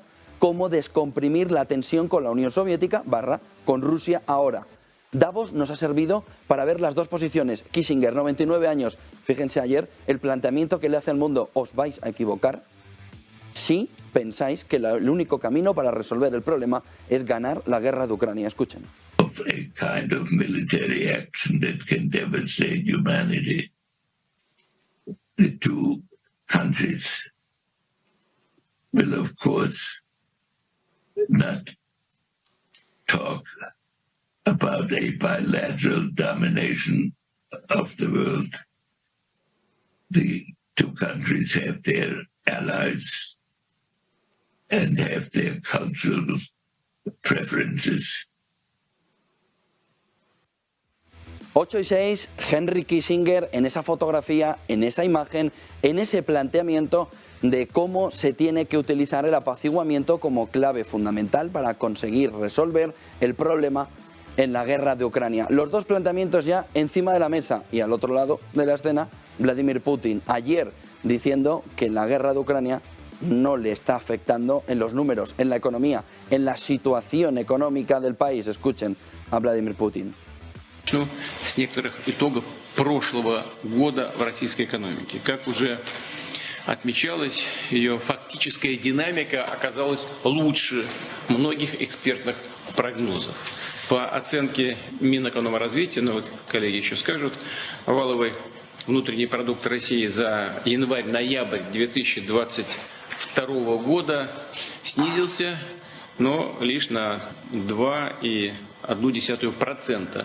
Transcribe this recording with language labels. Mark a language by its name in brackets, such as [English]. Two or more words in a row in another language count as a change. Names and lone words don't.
[Spanish] Cómo descomprimir la tensión con la Unión Soviética / con Rusia ahora. Davos nos ha servido para ver las dos posiciones. Kissinger, 99 años, fíjense ayer, el planteamiento que le hace al mundo, os vais a equivocar si pensáis que el único camino para resolver el problema es ganar la guerra de Ucrania. Escuchen. [English] Of a kind of military action that can devastate humanity. The two countries will, of course, not talk about a bilateral domination of the world. The two countries have their allies and have their cultural preferences. [Spanish] 8 y 6, Henry Kissinger en esa fotografía, en esa imagen, en ese planteamiento de cómo se tiene que utilizar el apaciguamiento como clave fundamental para conseguir resolver el problema en la guerra de Ucrania. Los dos planteamientos ya encima de la mesa y al otro lado de la escena, Vladimir Putin, ayer diciendo que la guerra de Ucrania no le está afectando en los números, en la economía, en la situación económica del país. Escuchen a Vladimir Putin. [Russian] С некоторых итогов прошлого года в российской экономике. Как уже отмечалось, ее фактическая динамика оказалась лучше многих экспертных прогнозов. По оценке Минэкономразвития, вот коллеги еще скажут, валовый внутренний продукт России за январь-ноябрь 2022 года снизился, но лишь на 2,1%.